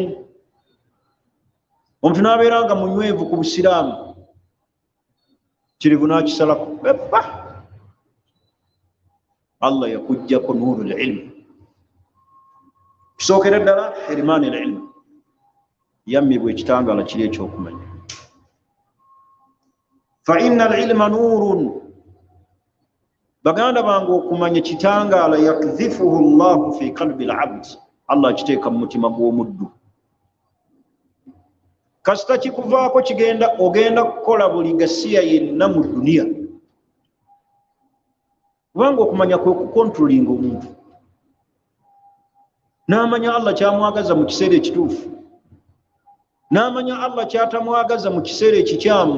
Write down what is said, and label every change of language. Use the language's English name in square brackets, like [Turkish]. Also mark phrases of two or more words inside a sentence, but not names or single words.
[Ganda] Omuntu n'abeera nga munywevu ku busiraamu, kirivu n'akisalako, eppa Allah yakuggyako [Arabic] نور العلم. [Ganda] Kisookera ddala [Arabic] حرمان العلم, [Ganda] yammibwa ekitangaala kiri ekyokumanya. [Arabic] فإن العلم نور, [Ganda] baganda bange okumanya kitangaala [Arabic] يقذفه الله في قلب العبد, [Ganda] Allah akiteeka mu mutima gw'omuddu. Kasita kikuvaako ogenda kukola buli gasiya yenna mu duniya, kubanga okumanya kwe kukontrolinga omuntu, n'amanya Allah kyamwagaza mu kiseera ekituufu, n'amanya Allah kyatamwagaza mu kiseera ekikyamu.